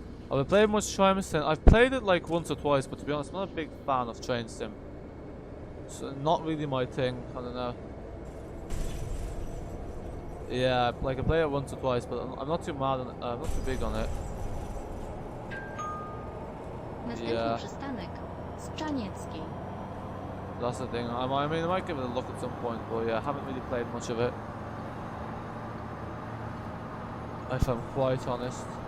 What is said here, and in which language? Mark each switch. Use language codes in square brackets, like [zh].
[en] Have I played much Train Sim? I've played it like once or twice, but to be honest, I'm not a big fan of Train Sim. So not really my thing. I don't know. Yeah, like I play it once or twice, but I'm not too mad on it. I'm not too big on it. [pl] Następny przystanek Strzaniecki. [en] That's the thing. I mean, I might give it a look at some point, but yeah, I haven't really played much of it. If I'm quite honest.